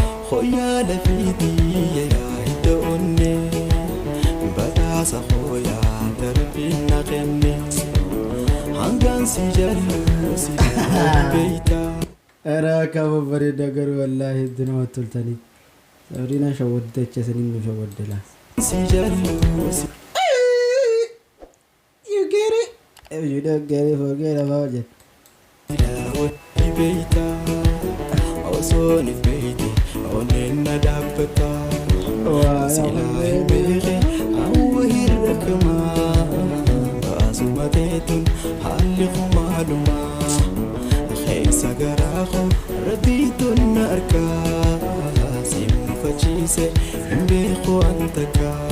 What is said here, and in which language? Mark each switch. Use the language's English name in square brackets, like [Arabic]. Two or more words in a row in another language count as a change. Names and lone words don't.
[Oromo] Fayyaa lafiitii yaa hidda onnee, badhaasa fooyyaa darbiin na kenne. Hangaan si jallu sila wali beeyta. Era kamu bareeda garuu wallaahi hedduu namatti toltanii. Sabrina shawwadde jecha saniin nu shawwadde laa. Si jallu si [English] You get it? If you don't get it, forget about it. [Oromo] Osoo ni beeyte, onneen na dhaabbata. Waa, Silaa yaa hin beeke, awwa hirra kamaa, baasuma teetun haalli kun maalumaa. Keessa garaa koo Rabbiitu na argaa, si mufachiise, hin beeku an takka.